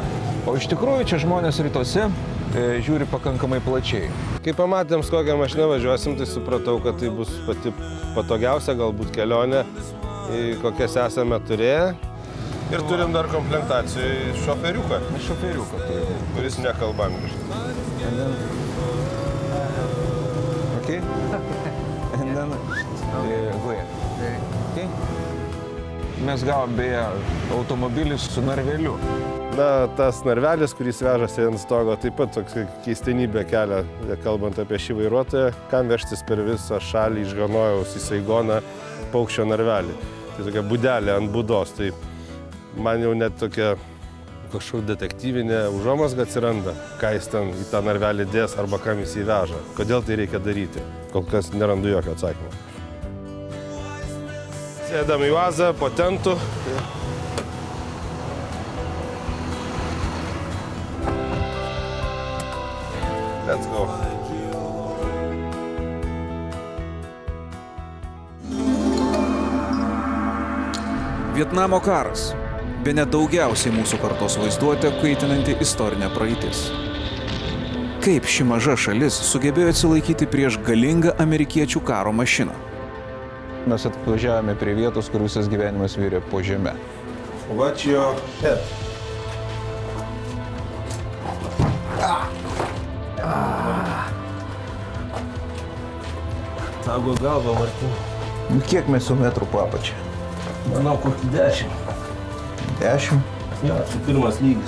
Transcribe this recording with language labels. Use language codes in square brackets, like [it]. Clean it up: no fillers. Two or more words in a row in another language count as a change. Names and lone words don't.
[lt] O iš tikrųjų čia žmonės rytuose žiūri pakankamai plačiai. Kai pamatėm, su kokią mašiną važiuosim, tai supratau, kad tai bus pati patogiausia galbūt kelionė, kokias esame turėję. Ir turim dar komplektacijai šoferiuką. Šoferiuką turim. Kuris nekalba angliškai. Okay? [en] And then go ahead. Okay? [lt] Mes gavom beje automobilį su narveliu. Na, tas narvelis, kuris vežasi ant stogo, taip pat toks keistenybė kelia, kalbant apie šį vairuotoją, kam vežtis per visą šalį iš Hanojaus į Saigoną paukščio narvelį. Tai tokia būdelė ant būdos. Tai man jau net tokia kažkokia detektyvinė užuomazga atsiranda, ką jis ten į tą narvelį dės arba kam jis įveža. Kodėl tai reikia daryti? Kol kas nerandu jokio atsakymo. Sėdam į UAZą, po tentu. [en] Let's go. [lt] Vietnamo karas. Bene daugiausiai mūsų kartos vaizduotę kaitinanti istorinė praeitis. Kaip ši maža šalis sugebėjo atsilaikyti prieš galingą amerikiečių karo mašiną? Mes atvažiavome prie vietos, kur visas gyvenimas virė po žeme. [en] Watch your head. [lt] Tavo galva, Martin. Kiek mes jau metrų papačia? Manau, kokį 10. 10? Jo, tai pirmas lygis.